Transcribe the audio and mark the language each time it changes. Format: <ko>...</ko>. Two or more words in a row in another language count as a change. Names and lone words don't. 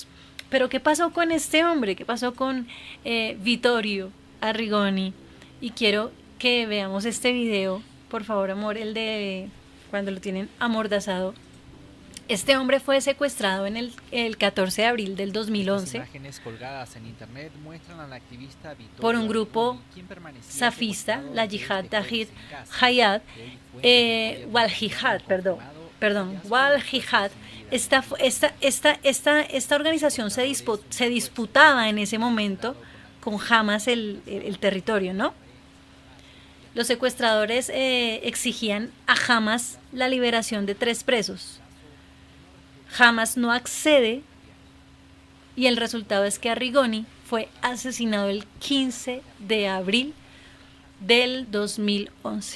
<es>Pero ¿qué pasó con este hombre? ¿Qué pasó con Vittorio Arrigoni? Y quiero que veamos este video, por favor, amor, el de cuando lo tienen amordazado. Este hombre fue secuestrado en el 14 de abril del 2011 por un grupo safista, la Yihad Tahrir Hayat, Wal Jihad, Wal Jihad. Esta organización se disputaba en ese momento con Hamas el territorio, ¿no? Los secuestradores exigían a Hamas la liberación de 3 presos. Hamas no accede y el resultado es que Arrigoni fue asesinado el 15 de abril del 2011.</es>